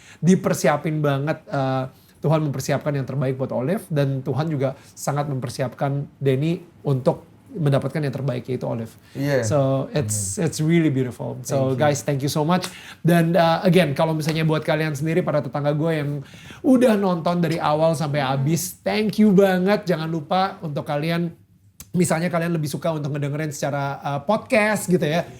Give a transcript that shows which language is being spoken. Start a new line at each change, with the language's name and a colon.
Indonesian: Dipersiapin banget, Tuhan mempersiapkan yang terbaik buat Olive, dan Tuhan juga sangat mempersiapkan Denny untuk mendapatkan yang terbaik, yaitu Olive.
English: Yeah. So it's really beautiful. So guys, thank you so much.
Indonesian: Dan again, kalau misalnya buat kalian sendiri para tetangga gue yang udah nonton dari awal sampai habis,
English: thank you
Indonesian: banget. Jangan lupa untuk kalian, misalnya kalian lebih suka untuk ngedengerin secara podcast gitu ya.